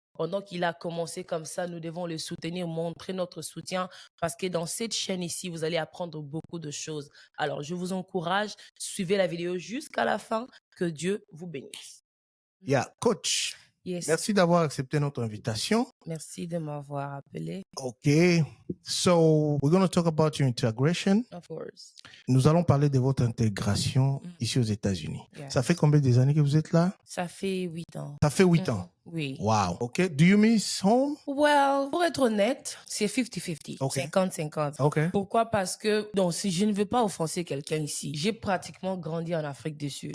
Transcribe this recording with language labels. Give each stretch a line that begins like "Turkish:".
French: Pendant qu'il a commencé comme ça, nous devons le soutenir, montrer notre soutien parce que dans cette chaîne ici, vous allez apprendre beaucoup de choses. Alors, je vous encourage, suivez la vidéo jusqu'à la fin. Que Dieu vous bénisse.
English: Yeah, coach. Yes.
French: Merci d'avoir accepté notre invitation. Merci de m'avoir appelé.
English: Okay, so we're going to talk about your integration. Of course.
French: Nous allons parler de votre intégration ici aux États-Unis.
English: Yes.
French: Ça fait combien d'années que vous êtes là? Ça fait 8 ans. Ça fait 8 ans. Oui.
English: Wow. Okay. Do you miss home?
French: Well, pour être honnête, c'est 50-50.
English: Okay. 50-50. Okay.
French: Pourquoi? Parce que, donc, si je ne veux pas offenser quelqu'un ici, j'ai pratiquement grandi en Afrique du Sud.